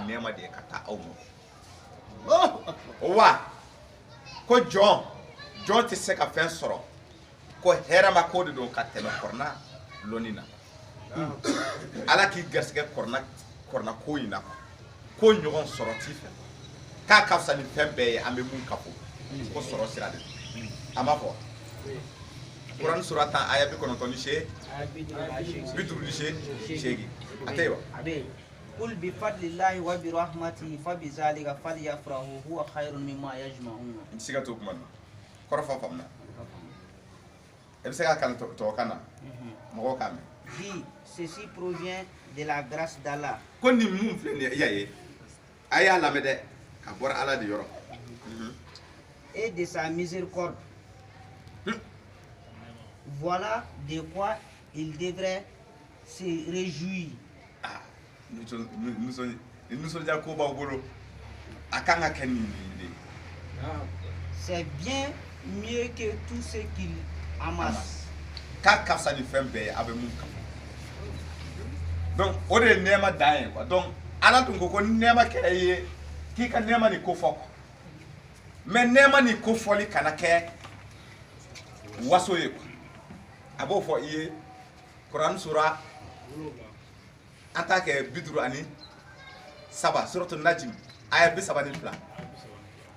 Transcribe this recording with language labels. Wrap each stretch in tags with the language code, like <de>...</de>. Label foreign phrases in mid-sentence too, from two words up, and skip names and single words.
<bm>nɛɛma de ye ka taa aw ma wa ko jɔn tɛ se ka fɛn sɔrɔ ko hɛrɛma ko de don ka tɛmɛ kɔrɔna lɔnni na ala k'i garisɛgɛ kɔrɔna ko in na ko ɲɔgɔn sɔrɔ t'i fɛ k'a ka fisa ni fɛn bɛɛ ye an bɛ mun kafo ko sɔrɔ sira de a ma fɔ kuranɛ sura 10 aya 98 a tɛ yen wa</bm> <ar>قل بفضل الله وبرحمته فبذلك فليفرحوا هو خير مما يجمعون</ar> <bm>n siga to kuma na kɔrɔfɔ faamuna e bɛ se k'a kalan tubabukan na mɔgɔw k'a mɛn</bm> <fr>dit ceci provient de la grâce d'Allah</fr> <bm>ko nin mun filɛ nin ye i y'a ye a y'a lamɛn dɛ ka bɔra ala de yɔrɔ</bm> <fr>et de sa miséricorde voilà de quoi il devrait se réjouir</fr> <bm>nisɔndiya ko b'aw bolo a kan ka kɛ nin de</bm> <fr>c'est bien mieux que tout ce qu'il amasse</fr> <bm>k'a ka fisa ni fɛn bɛɛ ye a bɛ mun kama donc o de ye nɛɛma dan ye quoi donc ala tun ko nɛɛma kɛra i ye k'i ka nɛɛma ni ko fɔ mais nɛɛma ni ko fɔli kana kɛ waso ye quoi a b'o fɔ i ye kuranɛ sura an t'a kɛ 57</bm> <ar>سورة النجم</ar> <bm>aya 32</bm>